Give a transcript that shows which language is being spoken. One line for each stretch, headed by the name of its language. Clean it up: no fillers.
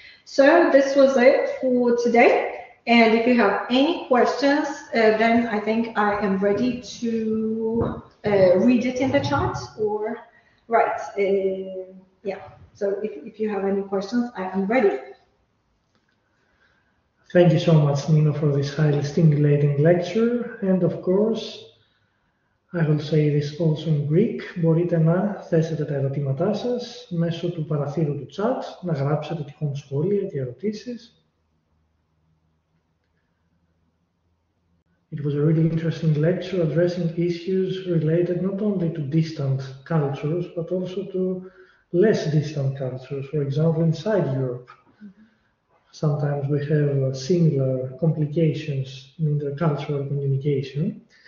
English: So this was it for today. And if you have any questions, then I think I am ready to read it in the chat or right. Yeah, so if you have any questions, I am ready. Thank you so much, Nino, for this highly stimulating lecture. And of course, I will say this also in Greek.
Greek: Μπορείτε να θέσετε τα ερωτήματά σας μέσω του παραθύρου του chat, να γράψετε τυχόν σχόλια και ερωτήσεις.
English: It was a really interesting lecture addressing issues related not only to distant cultures, but also to less distant cultures. For example, inside Europe, sometimes we have similar complications in intercultural communication.